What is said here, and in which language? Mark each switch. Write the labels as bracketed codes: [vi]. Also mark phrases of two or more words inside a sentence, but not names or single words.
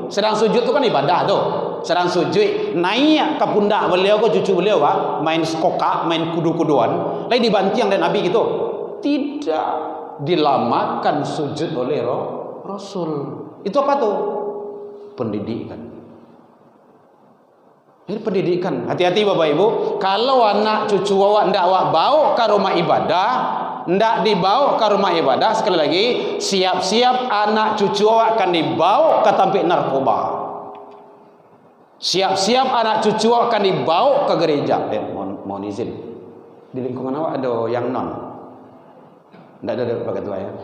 [id] Sedang sujud tu kan ibadah tu. Sedang sujud naik ke pundak beliau ke cucu beliau main skokak, main kudu-kuduan lain dibanting dan Nabi gitu, tidak dilamakan sujud oleh Rasul. Itu apa tuh? Pendidikan. Ini pendidikan. Hati-hati Bapak Ibu, kalau anak cucu awak ndak awak bawa ke rumah ibadah, ndak dibawa ke rumah ibadah, sekali lagi siap-siap anak cucu awak akan dibawa ke tempat narkoba. Siap-siap anak cucu akan dibawa ke gereja. Mohon izin. Di lingkungan awak ada yang non. Tidak ada Pak Ketua ya.